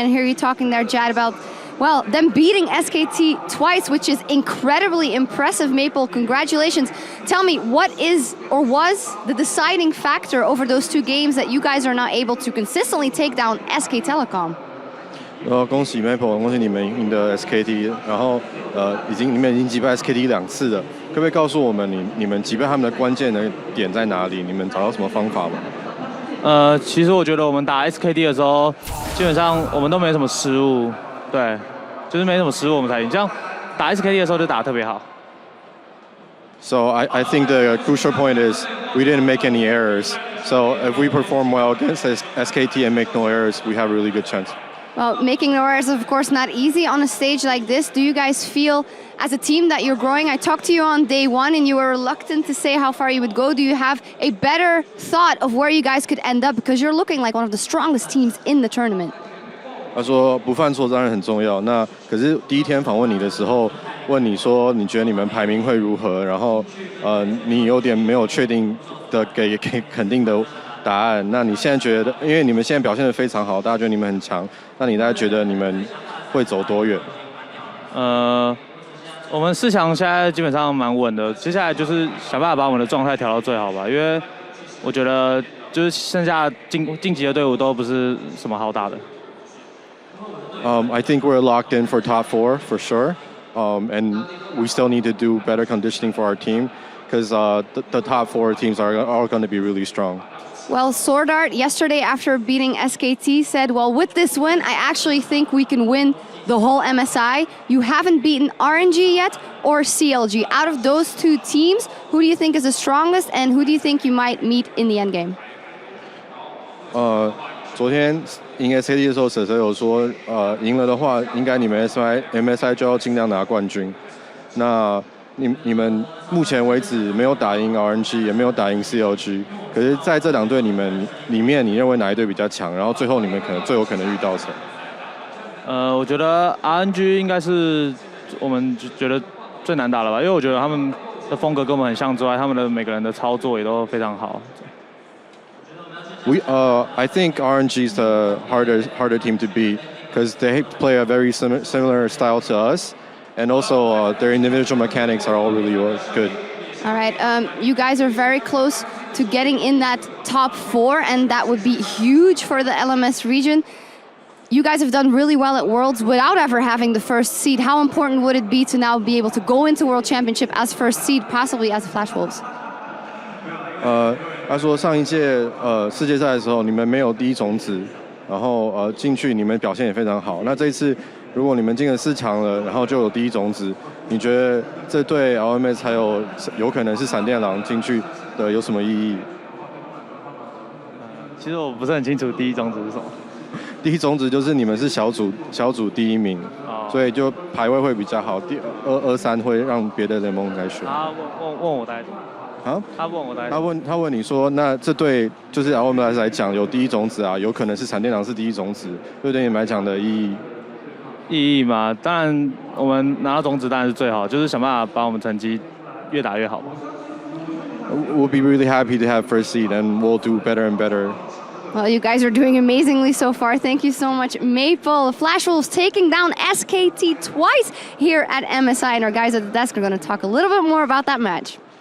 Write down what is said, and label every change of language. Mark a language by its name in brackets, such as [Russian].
[English] And hear you talking there, Jad, about, well, them beating SKT twice, which is incredibly impressive. Maple, congratulations. Tell me, what is or was the deciding factor over those 2 games that you guys are not able to consistently take down SKTelecom? [Chinese] 恭喜 Maple， 恭喜你们赢得 SKT， 然后你们已经击败 SKT 2次了，可不可以告诉我们你们击败他们的关键的点在哪里？你们找到什么方法吗？其实我觉得我们打 SKT 的时候，基本上我们都没什么失误，对，就是没什么失误我们才赢。这样打 SKT 的时候就打得特别好。 [English] So I think the crucial point is we didn't make any errors. So if we perform well against SKT and make no errors, we have a really good chance. Well, making no errors is, of course, not easy on a stage like this. Do you guys feel, as a team, that you're growing? I talked to you on day 1, and you were reluctant to say how far you would go. Do you have a better thought of where you guys could end up? Because you're looking like one of the strongest teams in the tournament. [Chinese] 他说不犯错当然很重要。那可是第一天访问你的时候，问你说你觉得你们排名会如何？然后你有点没有确定的给肯定的答案。那你现在觉得，因为你们现在表现得非常好，大家觉得你们很强，那你大概觉得你们会走多远？我们4强现在基本上蛮稳的，接下来就是想办法把我们的状态调到最好吧。因为我觉得就是剩下晋级的队伍都不是什么好打的。 [English] I think we're locked in for top 4 for sure, and we still need to do better conditioning for our team because the top 4 teams are going to be really strong. Well, Sword Art yesterday after beating SKT said, well, with this win, I actually think we can win the whole MSI. You haven't beaten RNG yet or CLG. Out of those 2 teams, who do you think is the strongest and who do you think you might meet in the endgame? [Chinese] 昨天赢 SKT 的时候，蛇蛇有说，赢了的话，应该你们 MSI 就要尽量拿冠军。那你们目前为止没有打赢 RNG， 也没有打赢 CLG， 可是在这2队你们里面，你认为哪一队比较强？然后最后你们最有可能遇到谁？我觉得 RNG 应该是我们觉得最难打的吧，因为我觉得他们的风格跟我们很像之外，他们的每个人的操作也都非常好。 [English] I think RNG is the harder team to beat because they play a very similar style to us. And also, their individual mechanics are all really good. All right, you guys are very close to getting in that top 4, and that would be huge for the LMS region. You guys have done really well at Worlds without ever having the first seed. How important would it be to now be able to go into World Championship as first seed, possibly as Flash Wolves? [Chinese] 他说上一届世界赛的时候，你们没有第一种子，然后进去你们表现也非常好。那这一次。如果你们进了4强了，然后就有第一种子，你觉得这对 LMS 还有可能是闪电狼进去的有什么意义？其实我不是很清楚第一种子是什么。第一种子就是你们是小组第1名，所以就排位会比较好。第2、3会让别的联盟来选。他问我大概怎么？啊？他问我大概。他问你说，那这对就是 LMS 来讲有第一种子啊，有可能是闪电狼是第一种子，对你们来讲的意义嘛，当然我们拿到种子当然是最好，就是想办法把我们成绩越打越好吧。 [English] We'll be really happy to have first seed, and we'll do better and better. Well, you guys are doing amazingly so far. Thank you so much, Maple. Flash Wolves taking down SKT twice here at MSI, and our guys at the desk are going to talk a little bit more about that match.